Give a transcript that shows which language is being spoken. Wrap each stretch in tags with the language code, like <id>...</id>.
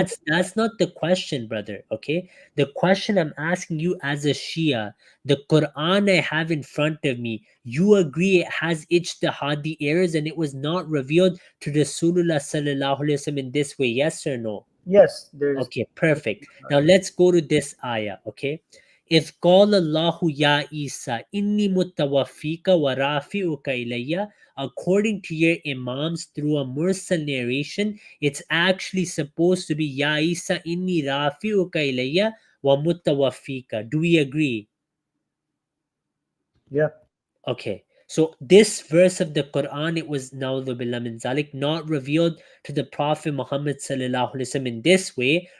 <en>That's not the question, brother. Okay, the question I'm asking you as a Shia, the Quran I have in front of me, you agree it has ijtihadi errors and it was not revealed to Rasulullah sallallahu alaihi wasallam in this way? Yes or no? Yes, there's. Okay, perfect. Now let's go to this ayah. Okay.</en> <ar>إذ قال الله يا عيسى إني متوفيك ورافعك إلي.</ar> <en>According to your Imams, through a mursal narration, it's actually supposed to be Ya Isa inni rafi'uka ilayya wa mutawaffika. Do we agree? Yeah. Okay. So this verse of the Quran, it was na'udhu billah min zalik, not revealed to the Prophet Muhammad sallallahu alaihi wasallam in this way.</en>